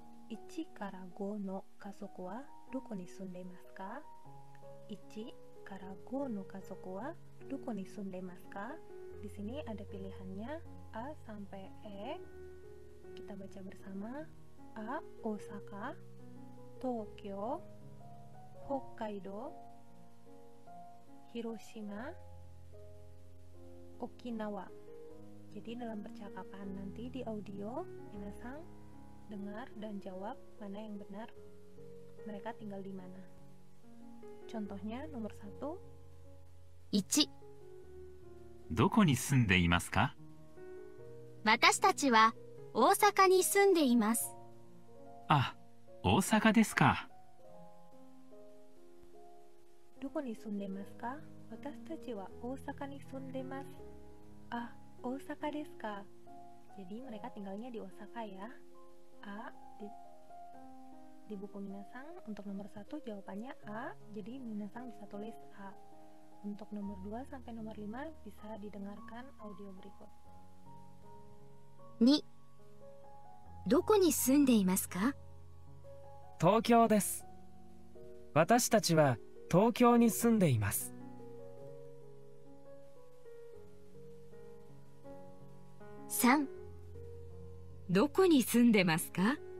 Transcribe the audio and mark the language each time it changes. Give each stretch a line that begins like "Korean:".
Japanese: 1 から5の家族はどこに住んでいますか？ 1 から5の家族はどこに住んでいますか?
Indonesian: Di sini ada pilihannya A sampai E. Kita baca bersama. A. Osaka, Tokyo, Hokkaido, Hiroshima, Okinawa. Jadi dalam percakapan nanti di audio, minasang dengar dan jawab mana yang benar, mereka tinggal di mana. Contohnya nomor 1.
Japanese: 1、どこに住んでいますか？私たちは大阪に住んでいます。あ、大阪ですか。どこに住んでますか？私たちは大阪に住んでます。あ、大阪ですか。
Indonesian: Jadi mereka tinggalnya di Osaka ya. A di buku Minasang untuk nomor 1 jawabannya A, jadi Minasang bisa tulis A. Untuk nomor 2 sampai nomor 5 bisa didengarkan audio berikut.
Japanese: 2、どこに住んでいますか？東京です。私たちは東京に住んでいます。 3、どこに住んでますか？